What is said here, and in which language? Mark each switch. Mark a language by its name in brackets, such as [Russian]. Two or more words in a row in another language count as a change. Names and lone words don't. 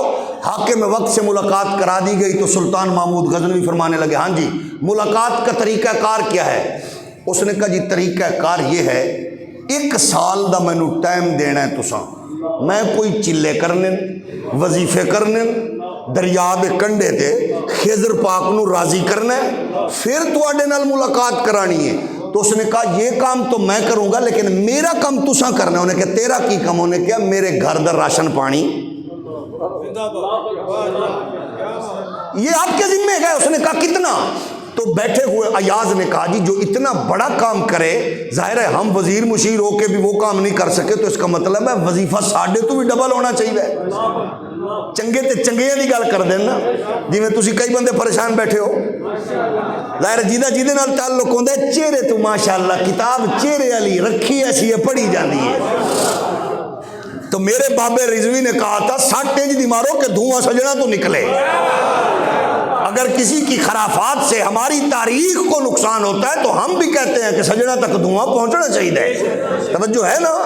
[Urdu] حاکم وقت سے ملاقات کرا دی گئی، تو سلطان محمود غزنوی فرمانے لگے ہاں جی ملاقات کا طریقہ کار کیا ہے؟ [Punjabi] اس نے کہا جی طریقہ کار یہ ہے، 1 سال دا مینوں ٹائم دینا ہے تساں، میں کوئی چلے کرنے وظیفے کرنے دریا دے کنڈے تے خضر پاک نو راضی کرنا ہے، پھر تواڈے نال ملاقات کرانی ہے۔ [Urdu] تو اس نے کہا یہ کام تو میں کروں گا لیکن میرا کام تساں کرنا ہے۔ [Punjabi] انہیں کہا تیرا کی کام؟ [Urdu] انہیں کہا میرے گھر دا راشن پانی یہ آپ کے ذمہ ہے۔ اس نے کہا کتنا؟ تو بیٹھے ہوئے ایاز نے کہا جی جو اتنا بڑا کام کرے، ظاہر ہے ہم وزیر مشیر ہو کے بھی وہ کام نہیں کر سکے، تو اس کا مطلب ہے وظیفہ ساڈے تو بھی ڈبل ہونا چاہیے۔ [Punjabi] چنگے تے چنگیاں دی گل کر دین نا، جی میں تسی کئی بندے پریشان بیٹھے ہو، ظاہر جیدہ جیدے نال تعلق ہوندہ ہے چہرے تو ماشاءاللہ کتاب چہرے علی رکھی ایسی ہے پڑھی جاندی ہے۔ تو میرے بابے رضوی [Urdu] نے کہا تھا [Punjabi] 60 انج دی مارو کہ دھواں سجنا تو نکلے۔ [Urdu] اگر کسی کی خرافات سے ہماری تاریخ کو نقصان ہوتا ہے تو ہم بھی کہتے ہیں کہ سجنا تک دھواں پہنچنا چاہیے، توجہ ہے نا۔